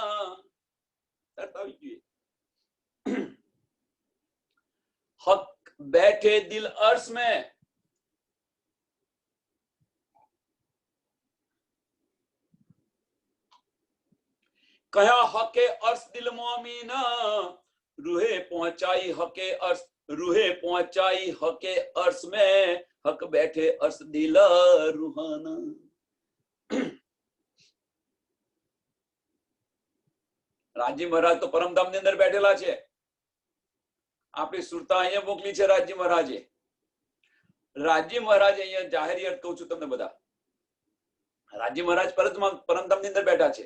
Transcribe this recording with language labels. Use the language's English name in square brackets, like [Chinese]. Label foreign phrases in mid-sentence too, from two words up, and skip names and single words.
[Hindi] हक बैठे दिल अर्श में, कया हके अर्श दिल मोमीना, रूहे पहुंचाई हके अर्श, रूहे पहुंचाई हके अर्श में, हक बैठे अर्श दिल रूहाना. [Gujarati] રાજી મહારાજ તો પરમધામની અંદર બેઠેલા છે. આપણી સુરતા અહીંયા મોકલી છે રાજી મહારાજે. રાજી મહારાજ અહીંયા જાહેરી અર્થ કહું છું તમને બધા. રાજી મહારાજ પરમધામની અંદર બેઠા છે.